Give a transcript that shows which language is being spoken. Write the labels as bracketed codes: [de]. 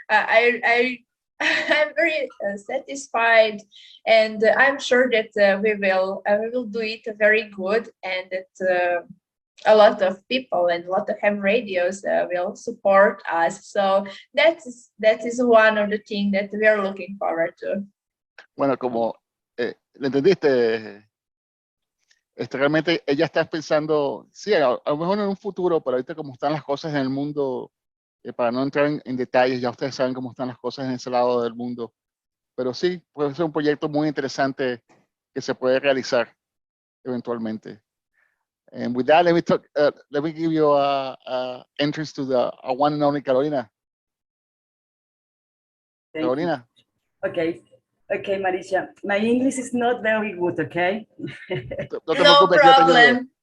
[en] I'm very satisfied, and I'm sure that we will do it very good, and that a lot of people and a lot of ham radios will support us. So that is one of the things that we are looking forward to. [es] Bueno, como le entendiste, realmente ella está pensando, sí, a lo mejor en un futuro, pero ahorita como están las cosas en el mundo, para no entrar en detalles, ya ustedes saben cómo están las cosas en ese lado del mundo, pero sí, puede ser un proyecto muy interesante que se puede realizar eventualmente. [en] And with that, let me give you a entrance to the one and only Carolina. Thank you. Carolina. Okay, Marija. My English is not very good, okay? [es] No te No preocupes, [en] problem.